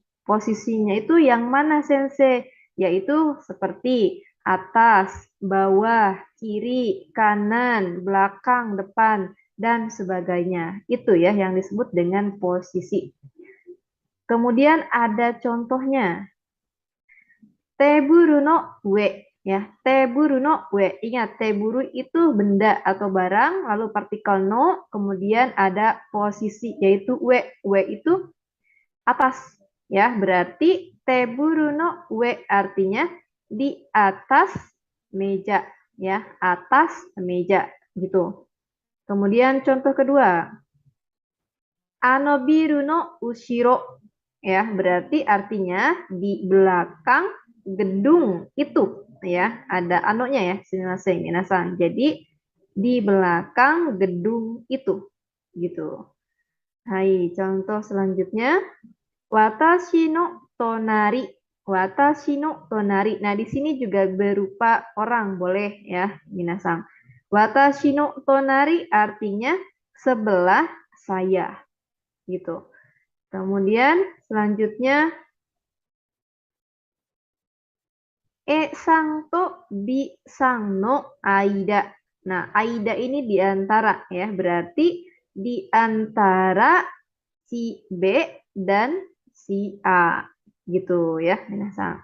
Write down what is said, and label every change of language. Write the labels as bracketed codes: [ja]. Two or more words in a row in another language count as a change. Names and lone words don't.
[id] Posisinya itu yang mana, Sensei? Yaitu seperti atas, bawah, kiri, kanan, belakang, depan, dan sebagainya. Itu ya yang disebut dengan posisi. Kemudian ada contohnya. [ja] テーブルの上、や。テーブルの上. [id] Ingat, teburu itu benda atau barang, lalu partikel no, kemudian ada posisi yaitu ue. Ue itu atas, ya. Berarti [ja] テーブルの上 [id] artinya di atas meja, ya. Atas meja gitu. Kemudian contoh kedua, [ja] あのビルの後ろ, [id] ya, berarti artinya di belakang gedung itu, ya, ada anonya ya, [ja] すみません皆さん. [id] Jadi di belakang gedung itu, gitu. Hai, contoh selanjutnya, [ja] 私の隣. 私の隣. [id] Nah, di sini juga berupa orang, boleh ya, minasan. [ja] 私の隣 [id] artinya sebelah saya, gitu. Kemudian selanjutnya [ja] さんとビーさんの間. [id] Nah, aida ini di antara ya, berarti di antara si B dan si A gitu ya, minasan.